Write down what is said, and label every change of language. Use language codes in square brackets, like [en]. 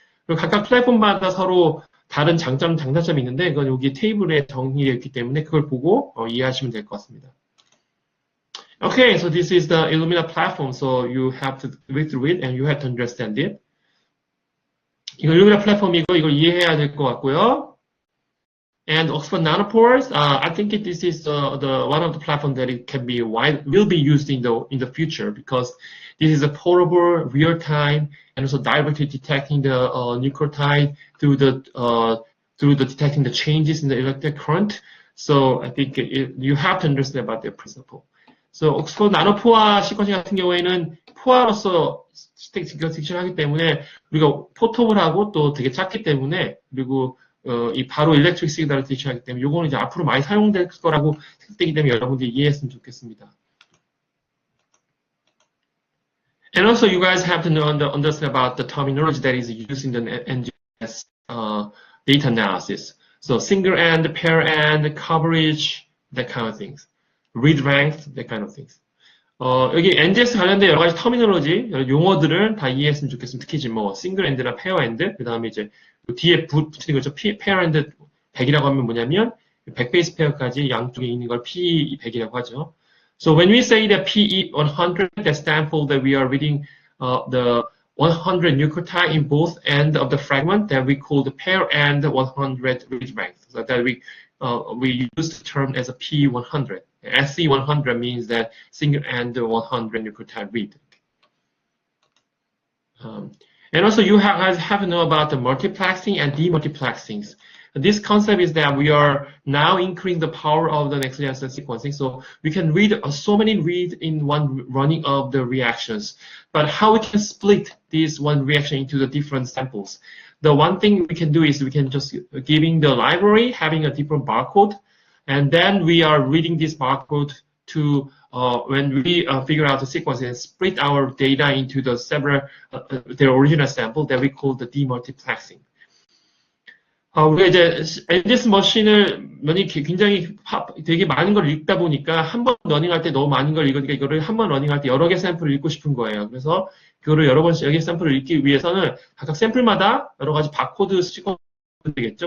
[ko] 그리고 각각 플랫폼마다 서로 다른 장단점이 있는데, 이건 여기 테이블에 정리되어 있기 때문에 그걸 보고 이해하시면 될 것 같습니다. [en] Okay, so this is the Illumina platform, so you have to read through it and you have to understand it. [ko] 이거 일루미나 플랫폼이고 이걸 이해해야 될 것 같고요. [en] And Oxford Nanopores, I think this is one of the platforms that it can be will be used in the future because this is a portable, real time, and also directly detecting the nucleotide through the detecting the changes in the electric current. So I think you have to understand about the principle. So 옥스퍼드 나노포화 시퀀싱 같은 경우에는 포화로서 디텍션 하기 때문에 우리가 포터블하고 또 되게 작기 때문에 그리고 이 바로 일렉트릭 시그널을 디텍션하기 때문에 요거는 이제 앞으로 많이 사용될 거라고 생각되기 때문에 여러분들이 이해했으면 좋겠습니다. And also you guys have to understand about the terminology that is used in the NGS data analysis. So single end, pair end, coverage, that kind of things. Read rank, that kind of things. [ko] 여기 NGS 관련된 여러 가지 터미널로지, 용어들을 다 이해했으면 좋겠습니다. 특히 이제 싱글 엔드나 페어 엔드, 그 다음에 이제 뒤에 붙이는 거죠. 페어 엔드 100이라고 하면 뭐냐면 100베이스 페어까지 양쪽에 있는 걸 P100이라고 하죠. [en] So when we say that PE100, that stands for that we are reading the 100 nucleotide in both ends of the fragment that we call the pair end 100 read length. So that we use the term as a P100. SC100 means that single end 100 nucleotide read. And also you have to know about the multiplexing and demultiplexing. This concept is that we are now increasing the power of the next-gen sequencing, so we can read so many reads in one running of the reactions. But how we can split this one reaction into the different samples? The one thing we can do is we can just giving the library having a different barcode, and then we are reading this barcode to when we figure out the sequence and split our data into the several the original sample that we call the demultiplexing. [ko] 우리가 이제 NGS 머신을 굉장히 되게 많은 걸 읽다 보니까 한 번 러닝할 때 너무 많은 걸 읽으니까 이거를 한 번 러닝할 때 여러 개 샘플을 읽고 싶은 거예요. 그래서 그거를 여러 개 샘플을 읽기 위해서는 각각 샘플마다 여러 가지 바코드 찍어 되겠죠.